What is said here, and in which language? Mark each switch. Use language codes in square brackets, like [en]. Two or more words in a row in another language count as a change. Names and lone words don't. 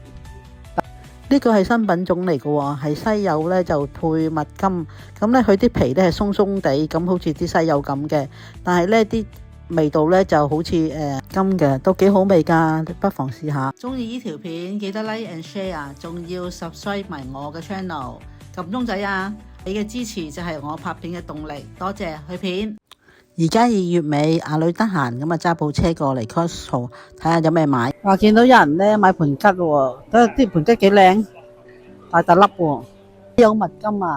[yue] 呢個係新品種嚟嘅喎，係西柚咧就配蜜柑，咁咧佢啲皮咧係鬆鬆地，咁好似啲西柚咁嘅，但係咧啲味道咧就好似柑嘅，都幾好味㗎，不妨試下。中意呢條片記得 [en] like and share， [yue] 仲要 subscribe 埋我嘅 channel， 撳鐘仔啊！你嘅支持就係我拍片嘅動力，多謝去片。而家2月尾，阿女得閒咁啊揸部車過嚟 Costco 睇下有咩買。話見到有人咧買盤桔喎，啲盤桔幾靚，大粒喎，有蜜柑啊！